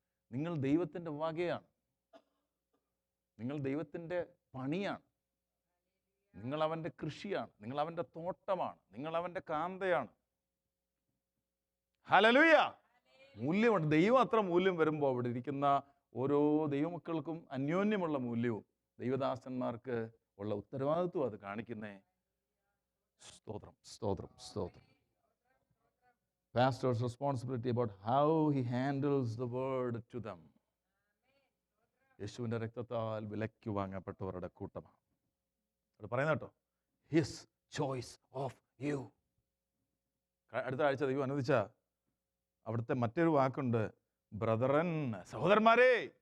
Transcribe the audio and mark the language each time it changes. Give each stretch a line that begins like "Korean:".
Malayalam: നിങ്ങൾ ദൈവത്തിൻ്റെ വകയാണ്, നിങ്ങൾ ദൈവത്തിൻ്റെ പണിയാണ്, നിങ്ങൾ അവൻ്റെ കൃഷിയാണ്, നിങ്ങൾ അവൻ്റെ തോട്ടമാണ്, നിങ്ങൾ അവൻ്റെ കാന്തയാണ്. ഹല്ലേലൂയ. മൂല്യമുണ്ട്. ദൈവം അത്ര മൂല്യം വരുമ്പോൾ അവിടെ ഇരിക്കുന്ന ഓരോ ദൈവമക്കൾക്കും അന്യോന്യമുള്ള മൂല്യവും ദൈവദാസന്മാർക്ക് ഉള്ള ഉത്തരവാദിത്വം അത് കാണിക്കുന്നേ. സ്തോത്രം, സ്തോത്രം, സ്തോത്രം.
English: Pastor's responsibility about how he handles the word to them.
Malayalam: യേശുവിൻ്റെ രക്തത്താൽ വിലയ്ക്ക് വാങ്ങപ്പെട്ടവരുടെ കൂട്ടമാണ് അത് പറയുന്നത് കേട്ടോ.
English: His choice of you.
Malayalam: അടുത്ത ആഴ്ച ദൈവം അനുവദിച്ച അവിടുത്തെ മറ്റൊരു വാക്കുണ്ട്, ബ്രദറൻ, സഹോദരന്മാരെ.